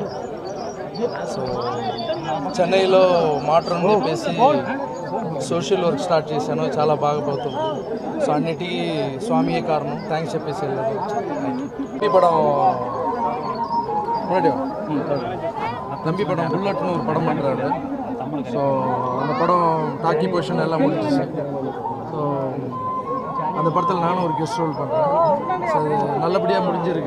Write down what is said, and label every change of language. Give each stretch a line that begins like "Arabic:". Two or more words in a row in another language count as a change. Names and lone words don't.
Telugu: సో చెన్నైలో మాట్రన్ చెప్పేసి
English: social work start
Telugu: చేశాను, చాలా బాగా పోతుంది. సో అన్నిటికీ స్వామియే కారణం, థ్యాంక్స్ చెప్పేసి వెళ్ళదు.
Tamil: படம் தம்பி படம் புல்லட்னு ஒரு படம் பண்ணுறாரு. ஸோ அந்த படம்
English: talkie portion
Tamil: எல்லாம் முடிஞ்சிச்சு. ஸோ அந்த படத்தில் நானும் ஒரு
English: guest role
Tamil: பண்ணுறேன். ஸோ அது நல்லபடியாக முடிஞ்சிருக்கு.